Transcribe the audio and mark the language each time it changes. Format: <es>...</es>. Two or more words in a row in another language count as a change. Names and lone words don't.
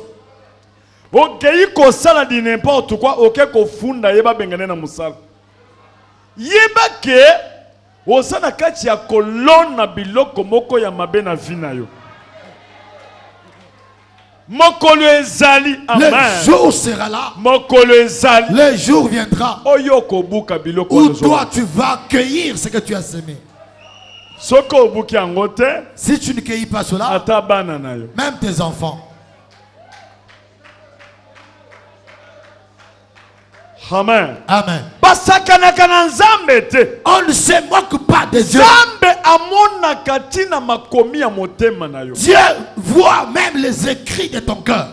<ln>Okei kosala di</ln> <fr>n'importe quoi,</fr> <ln>oke kofunda yeba bengane na musala. Yeba ke osana kati ya kolona biloko moko ya mabe na vina yo. Mokolo ezali, amen.</ln> <fr>Le jour sera là.</fr> <ln>Mokolo ezali.</ln> <fr>Le jour viendra.</fr> <ln>Oyoko buka biloko</ln> <fr>où toi tu vas cueillir ce que tu as semé.</fr> <ln>Soko buki angote.</ln> <fr>Si tu ne cueillis pas cela,</fr> <ln>ata bana na yo.</ln> <fr>même tes enfants. Amen. Amen. On ne se moque pas de Dieu. Dieu voit même les écrits de ton cœur.</fr>